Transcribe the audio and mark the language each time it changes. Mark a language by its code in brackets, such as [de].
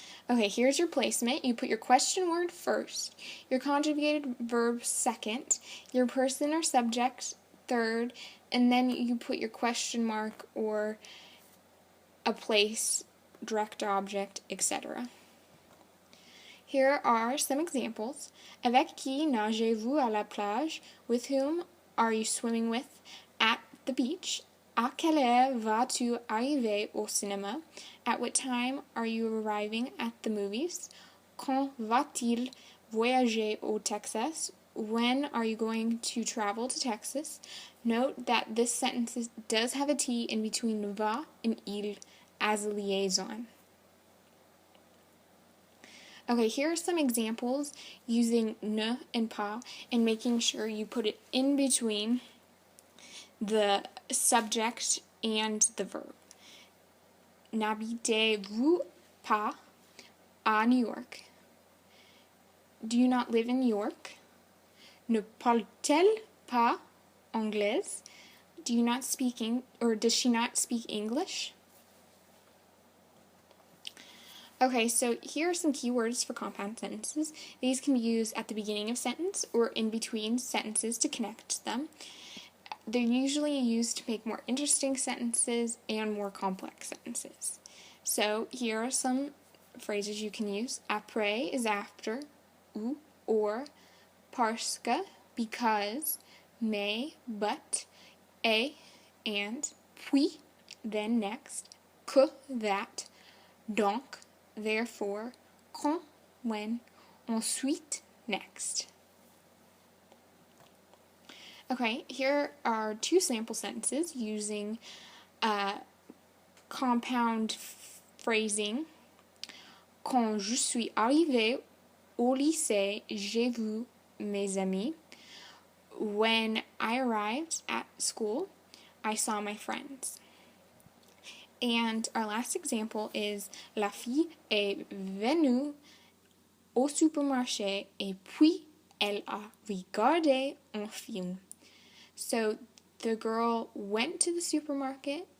[en] Okay, here's your placement. You put your question word first, your conjugated verb second, your person or subject third, and then you put your question mark or a place, direct object, etc. Here are some examples. [fr] Avec qui nagez-vous à la plage? [en] With whom are you swimming with at the beach? [fr] À quelle heure vas-tu arriver au cinéma? [en] At what time are you arriving at the movies? [fr] Quand va-t-il voyager au Texas? [en] When are you going to travel to Texas? Note that this sentence does have a T in between va and il as a liaison. Okay, here are some examples using ne and pas and making sure you put it in between the subject and the verb. [fr] N'habitez-vous pas à New York? [en] Do you not live in New York? [fr] Ne parle-t-elle pas anglais? [en] Do you not speak or does she not speak English? Okay, so here are some keywords for compound sentences. These can be used at the beginning of a sentence or in between sentences to connect them. They're usually used to make more interesting sentences and more complex sentences. So here are some phrases you can use. Après is after, ou, or, parce que, because, mais, but, et, and, puis, then, next, que, that, donc, therefore, quand, when, ensuite, next. Okay, here are two sample sentences using compound phrasing. [fr] Quand je suis arrivée au lycée, j'ai vu mes amis. [en] When I arrived at school, I saw my friends. And our last example is [fr] la fille est venue au supermarché et puis elle a regardé un film. [en] So the girl went to the supermarket